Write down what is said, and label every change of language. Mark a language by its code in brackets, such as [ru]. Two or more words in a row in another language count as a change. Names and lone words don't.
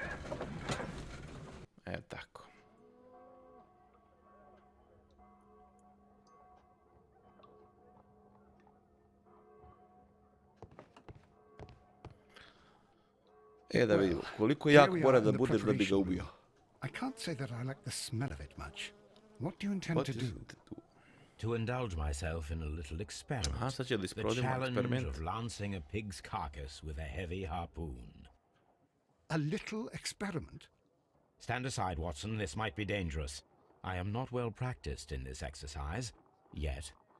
[sr] Tako. Da vidimo, koliko jak mora da budeš da bi ga ubio. [en] I can't say that I like the smell of it much. What do you intend to do? To indulge myself in a little experiment. [sr] Aha, sad će da [en] The [sr] isprovodimo [en] challenge [sr] eksperiment. [en] of lancing a pig's carcass with a heavy harpoon. A little experiment? Stand aside, Watson. This might be dangerous. I am not well practiced in this exercise. Yet.